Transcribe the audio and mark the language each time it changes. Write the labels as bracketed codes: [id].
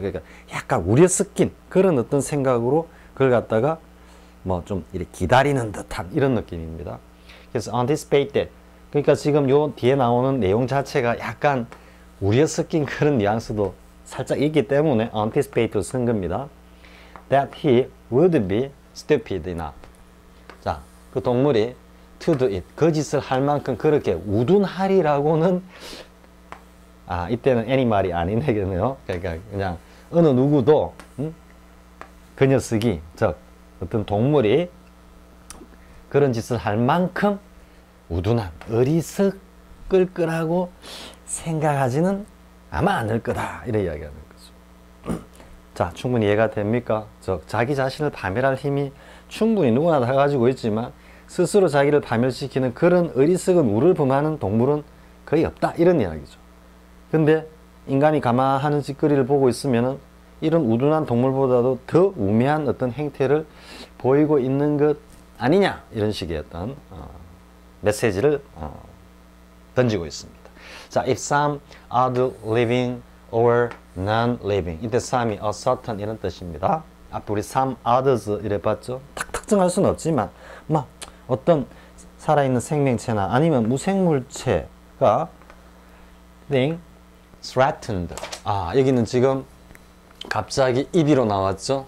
[ko] 그러니까 약간 우려 섞인 그런 어떤 생각으로 그걸 갖다가 뭐 좀 이렇게 기다리는 듯한 이런 느낌입니다. 그래서 anticipated. 그러니까 지금 요 뒤에 나오는 내용 자체가 약간 우려 섞인 그런 뉘앙스도 살짝 있기 때문에 anticipate를 쓴 겁니다. [en] That he would be stupid enough. [ko] 자, 그 동물이 [en] to do it. [ko] 그 짓을 할 만큼 그렇게 우둔하리라고는 이때는 애니멀이 아니네요. 그러니까 그냥 어느 누구도 그 녀석이 즉 어떤 동물이 그런 짓을 할 만큼 우둔한 어리석을 거라고 생각하지는 아마 않을 거다. 이런 이야기하는 거죠. 자, 충분히 이해가 됩니까? 즉 자기 자신을 파멸할 힘이 충분히 누구나 다 가지고 있지만 스스로 자기를 파멸시키는 그런 어리석은 우를 범하는 동물은 거의 없다. 이런 이야기죠. 근데 인간이 가만하는 짓거리를 보고 있으면은 이런 우둔한 동물보다도 더 우매한 어떤 행태를 보이고 있는 것 아니냐 이런 식의 어떤 메시지를 던지고 있습니다. 자, [en] if some are living or non-living. [ko] 이때 some이 a certain 이런 뜻입니다. 앞에 우리 [en] some others [ko] 이래 봤죠. 딱 특정할 수는 없지만 막 어떤 살아있는 생명체나 아니면 무생물체가 [en] being threatened. [ko] 여기는 지금 갑자기 입이로 나왔죠.